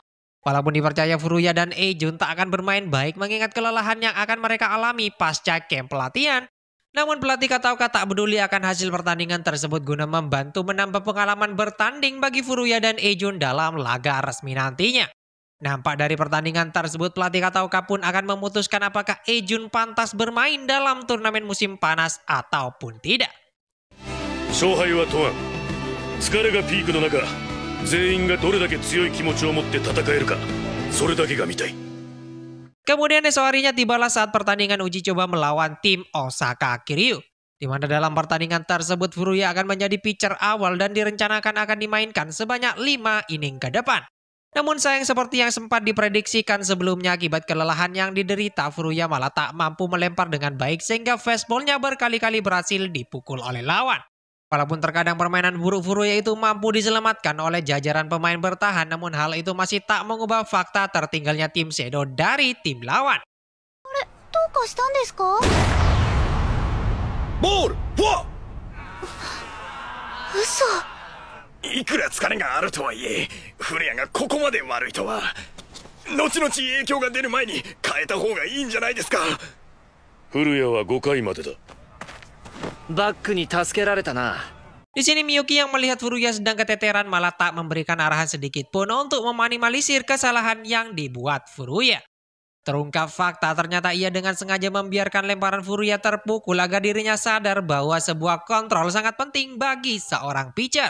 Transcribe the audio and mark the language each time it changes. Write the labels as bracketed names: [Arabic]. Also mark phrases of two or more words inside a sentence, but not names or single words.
[Indonesian] Walaupun dipercaya Furuya dan Eijun tak akan bermain baik mengingat kelelahan yang akan mereka alami pasca camp pelatihan, namun pelatih Kataoka tak peduli akan hasil pertandingan tersebut guna membantu menambah pengalaman bertanding bagi Furuya dan Eijun dalam laga resmi nantinya. Nampak dari pertandingan tersebut, pelatih Kataoka pun akan memutuskan apakah Eijun pantas bermain dalam turnamen musim panas ataupun tidak. [Japanese] 勝敗は問わん。疲れがピークの中、全員がどれだけ強い気持ちを持って戦えるか、それだけが見たい。 [Indonesian] Kemudian esok harinya tibalah saat pertandingan uji coba melawan tim Osaka Kiryu, di mana dalam pertandingan tersebut Furuya akan menjadi pitcher awal dan direncanakan akan dimainkan sebanyak 5 inning ke depan. Namun sayang, seperti yang sempat diprediksikan sebelumnya, akibat kelelahan yang diderita, Furuya malah tak mampu melempar dengan baik sehingga fastball-nya berkali-kali berhasil dipukul oleh lawan. Walaupun terkadang permainan buruk Furuya itu mampu diselamatkan oleh jajaran pemain bertahan, namun hal itu masih tak mengubah fakta tertinggalnya tim Seido dari tim lawan. [English] Ball! What? [Japanese] いくら疲れがあるとはいえ、古谷がここまで悪いとは。後々影響が出る前に変えた方がいいんじゃないですか。古谷は5回までだ。バックに助けられたな。 [Indonesian] Di sini Miyuki yang melihat Furuya sedang keteteran malah tak memberikan arahan sedikit pun untuk meminimalisir kesalahan yang dibuat Furuya. Terungkap fakta, ternyata ia dengan sengaja membiarkan lemparan Furuya terpukul agar dirinya sadar bahwa sebuah kontrol sangat penting bagi seorang pitcher.